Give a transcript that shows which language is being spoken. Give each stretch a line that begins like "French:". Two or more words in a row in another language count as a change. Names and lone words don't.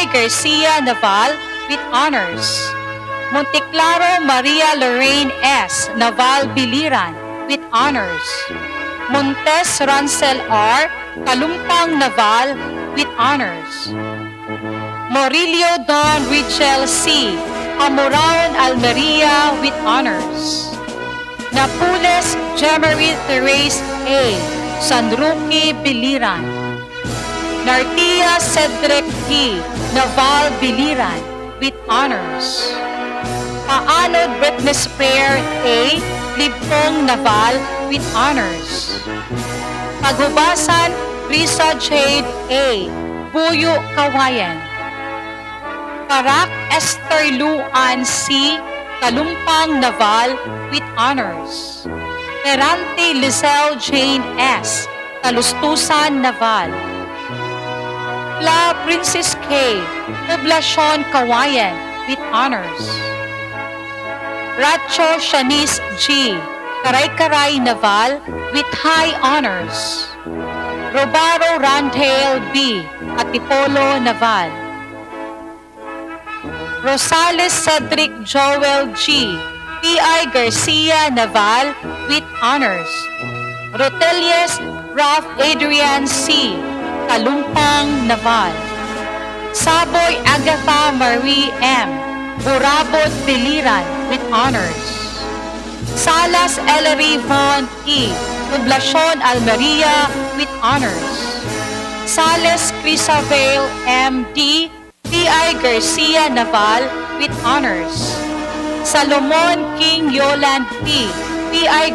English: Garcia Naval, with honors. Monteclaro Maria Lorraine S. Naval Biliran, with honors. Montes Rancel R. Kalumpang Naval, with honors. Morillo Don Richel C. Amuraon Almeria, with honors. Napules Jemery Therese A. Sanruki Biliran. Nartia Cedric T. Naval Biliran, with honors. Paanod Witness Prayer A. Libtong Naval, with honors. Pagubasan Risa Jade A. Buyo Kawayan. Parak Esther Luan C. Kalumpang Naval, with honors. Terante Lizelle Jane S. Talustusan Naval. La Princess K. Poblacion Kawayan, with honors. Racho Shanice G. Karay-Karay Naval, with high honors. Robaro Randale B. Atipolo Naval. Rosales Cedric Joel G. P.I. Garcia Naval, with honors. Rotelius Ralph Adrian C. Kalumpang Naval. Saboy Agatha Marie M. Burabot Biliran, with honors. Salas Ellery Von E. Poblacion Almeria, with honors. Sales Crisabel M.D. P.I. Garcia Naval, with honors. Salomon King Yoland P. P.I.